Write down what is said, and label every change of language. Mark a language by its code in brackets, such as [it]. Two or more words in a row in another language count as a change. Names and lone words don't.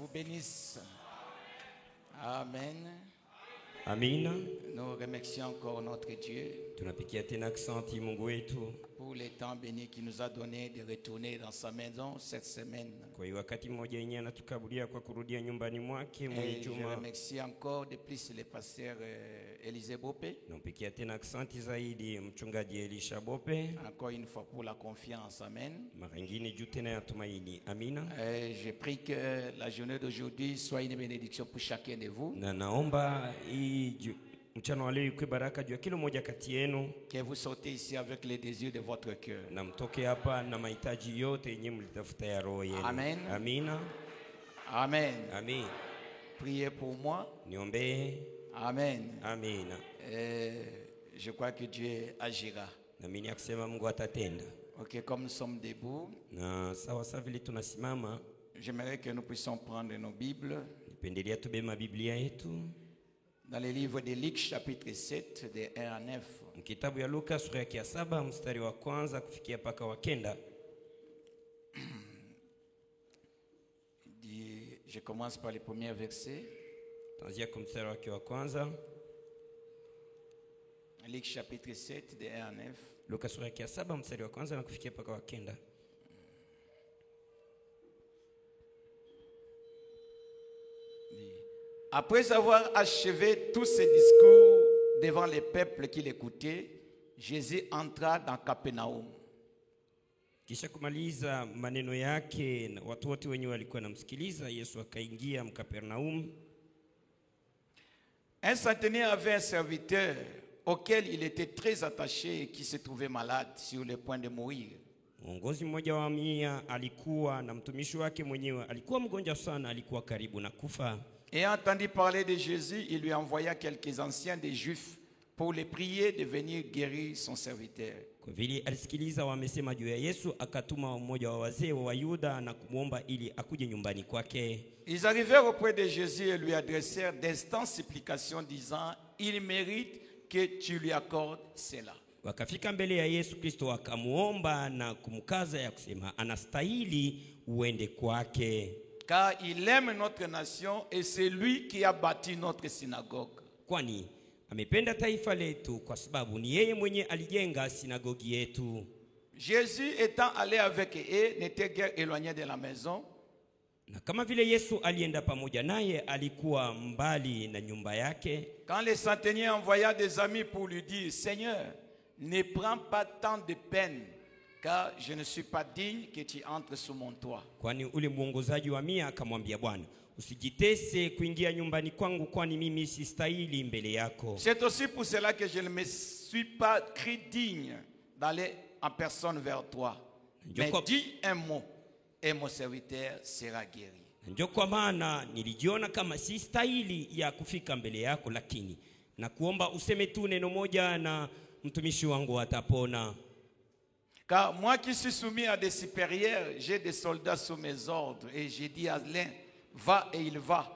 [fr] bénisse. Amen. [sw] Amina. [fr] Nous remercions encore notre Dieu [sw] Tunapigia tena asante Mungu wetu [fr] pour le temps béni qu'il nous a donné de retourner dans sa maison cette semaine. [sw] kwa hiyo wakati mmoja yenyewe anatukabulia kwa kurudia nyumbani mwake [fr] Et je [sw] mwijuma. [fr] remercie encore de plus le pasteur Élisée Bopé, [sw] Napigia tena asante zaidi mchungaji Elisha Bope, [fr] encore une fois pour la confiance. Amen. [sw] mara nyingine juu tena ya tumaini. Amina. [fr] Je prie que la journée d'aujourd'hui soit une bénédiction pour chacun de vous. [sw] Na naomba mchana wa leo ikuwe baraka juu ya kila mmoja kati yenu, [fr] Que vous sortez ici avec les désirs de votre cœur. [sw] na mtoke hapa na mahitaji yote yenye mlitafuta ya roho yenu. [fr] Amen. [sw] Amina. [fr] Amen. Amen. Priez pour moi. [sw] Niombee. [fr] Amen. [sw] Amina. [fr] Je crois que Dieu agira. [sw] Na mimi nakusema Mungu atatenda. [fr] Ok, comme nous sommes debout, [sw] Na sawa sawa vile tunasimama, [fr] j'aimerais que nous puissions prendre nos Bibles [sw] nipendelea tubema Biblia yetu [fr] dans le livre de Luc chapitre 7 de 1 à 9. [sw] mkitabu ya Luka sura ya 7 mstari wa kwanza kufikia paka wa 9. [fr] Je commence par le premier verset. [sw] Tuanzia kwa mstari wake wa kwanza. [fr] Luc chapitre 7 de 1 à 9. [sw] Luka sura ya 7 mstari wa kwanza na kufikia paka wa 9. [fr] Après avoir achevé tous ses discours devant les peuples qui l'écoutaient, Jésus entra dans Capernaum. [sw] Kisha kumaliza maneno yake na watu wote wenye walikuwa namsikiliza, Yesu akaingia Mkapernaum. [fr] Un centenier avait un serviteur auquel il était très attaché et qui se trouvait malade sur le point de mourir. [sw] Mwongozi mmoja wa mia alikuwa na mtumishi wake mwenyewe alikuwa mgonjwa sana, alikuwa karibu na kufa. [fr] Et entendu parler de Jésus, il lui envoya quelques anciens des Juifs pour les prier de venir guérir son serviteur. [sw] Kwa vile alisikiliza wamesema juu ya Yesu, akatuma mmoja wa wazee wa Yuda na kumuomba ili akuje nyumbani kwake. [fr] Ils arrivèrent auprès de Jésus et lui adressèrent d'instantes supplications disant: il mérite que tu lui accordes cela. [sw] Wakafika mbele ya Yesu Kristo wakamuomba na kumkaza ya kusema anastahili uende kwake. [fr] Car il aime notre nation et c'est lui qui a bâti notre synagogue. [sw] Kwani amependa taifa letu kwa sababu ni yeye mwenye alijenga sinagogi yetu. [fr] Jésus étant allé avec eux n'était guère éloigné de la maison. [sw] Na kama vile Yesu alienda pamoja naye, alikuwa mbali na nyumba yake. [fr] Quand le centenier envoya des amis pour lui dire: Seigneur, ne prends pas tant de peine, car je ne suis pas digne que tu entres sous mon toit. [sw] Kwani ule mwongozaji wa mia akamwambia, Bwana, usijitese kuingia nyumbani kwangu, kwani mimi sistahili mbele yako. [fr] C'est aussi pour cela que je ne me suis pas cru digne d'aller en personne vers toi. Mais dis un mot et mon serviteur sera guéri. [sw] Ndio kwa maana nilijiona kama sistahili ya kufika mbele yako, lakini na kuomba useme tu neno moja na mtumishi wangu atapona. [fr] Car moi qui suis soumis à des supérieurs, j'ai des soldats sous mes ordres, et j'ai dit à l'un: va, et il va.